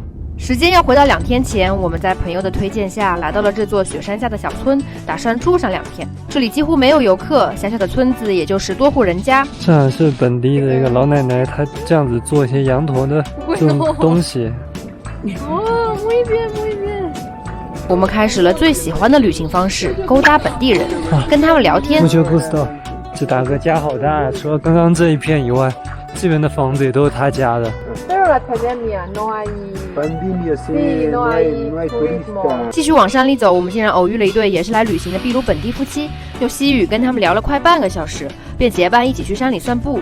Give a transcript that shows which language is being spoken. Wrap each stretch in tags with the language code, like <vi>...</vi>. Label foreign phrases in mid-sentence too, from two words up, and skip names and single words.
<zh>时间要回到2天前，我们在朋友的推荐下来到了这座雪山下的小村，打算住上2天。这里几乎没有游客，小小的村子也就10多户人家。这是本地的一个老奶奶，她这样子做一些羊驼的这种东西。</zh> <es>哦，muy bien muy bien。</es> <zh>我们开始了最喜欢的旅行方式，勾搭本地人，跟他们聊天。我觉得不知道，这大哥家好大，除了刚刚这一片以外，这边的房子也都是他家的。继续往山里走，我们竟然偶遇了一对也是来旅行的秘鲁本地夫妻，用西语跟他们聊了快半个小时，便结伴一起去山里散步。</zh>